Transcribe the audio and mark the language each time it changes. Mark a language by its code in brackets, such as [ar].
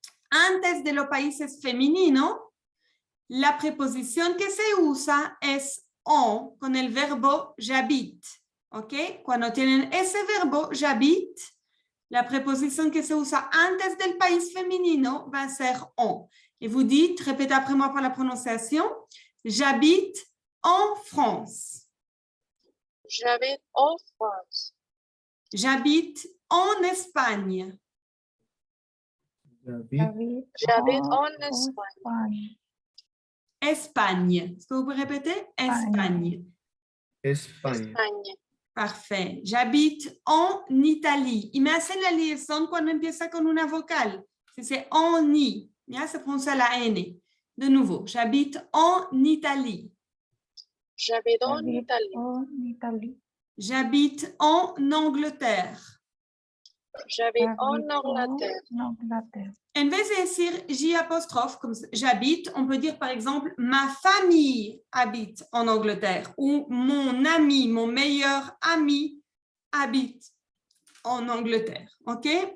[es] Antes de los países femeninos, la preposición que se usa es en, con el verbo j'habite. ¿Ok? Cuando tienen ese verbo j'habite, la preposición que se usa antes del país femenino va a ser en. [fr] Et vous dites, répétez après moi par la prononciation, j'habite en France. J'habite en France. J'habite en Espagne. J'habite en Espagne. Espagne. Est-ce que vous pouvez répéter? Espagne. Espagne. Espagne. Parfait. J'habite en Italie. [es] Y me hacen la liaison cuando empieza con una vocal. [fr] Si c'est en I, [es] ya se pronuncia la N. [fr] De nouveau, j'habite en Italie. J'habite en Italie. En Italie. J'habite en Angleterre. J'habite en Angleterre. En Angleterre. [es] En vez de decir [fr] J apostrophe, comme j'habite, on peut dire par exemple ma famille habite en Angleterre ou mon ami, mon meilleur ami habite en Angleterre. OK?